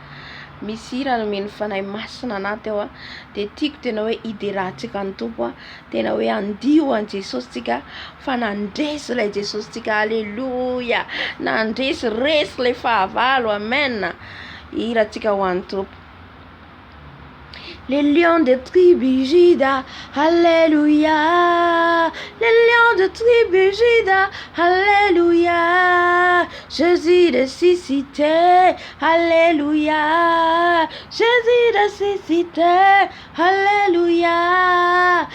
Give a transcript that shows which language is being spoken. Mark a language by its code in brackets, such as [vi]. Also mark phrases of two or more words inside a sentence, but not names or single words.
[mg] Misy raha nomeny fanahy masina anaty ao a, de tiako tena hoe iderahantsika ny tompo a, tena hoe andio an Jesosy tsika fa nandresy ilay Jesosy tsika. Aleloia, nandresy resy ilay fahavalo. Amen. Hirantsika ho an'ny tompo. [fr] Les lions de tribu Juda, Alléluia. Les lions de tribu Juda, Alléluia. Jésus ressuscité, Alléluia. Jésus ressuscité, Alléluia.